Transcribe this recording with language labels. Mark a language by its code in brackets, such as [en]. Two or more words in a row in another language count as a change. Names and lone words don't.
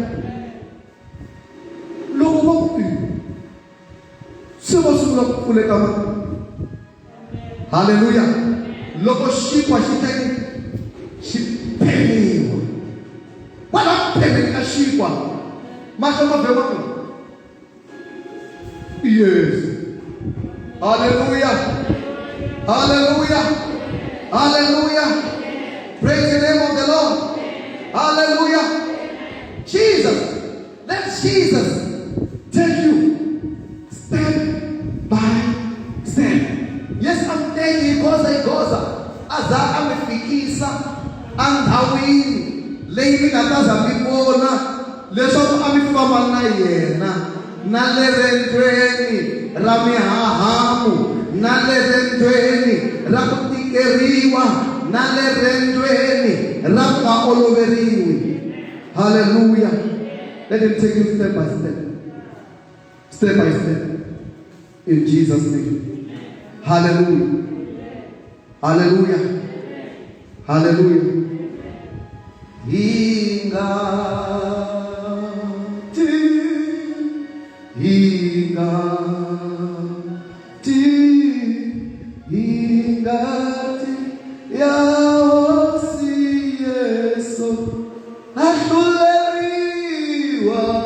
[ts] Loko va ku se va sungula ku pfuleka mati. Hallelujah. Loko xinkwa xi phemiwa, kwala ku phemeni ka xinkwa mahlo ma beriwa. [en] Yes. Hallelujah. Hallelujah. Hallelujah. Praise the name of the Lord. Hallelujah. Jesus, Jesus take you step by step. Yes, I'm taking [ts] goza aza amefikisa andhawini leyi mi nga ta za mi vona leswaku a mi famba na yena na le rendzweni ra mihahamu, na le rendzweni ra ku tikeriwa, na le rendzweni ra ku nga oloveriwi. Hallelujah. [en] Let him take you step by step. Step by step. In Jesus' name. [ts] Hallelujah. Hallelujah. Hallelujah. Ingati yaosi Yesu ahluleriwa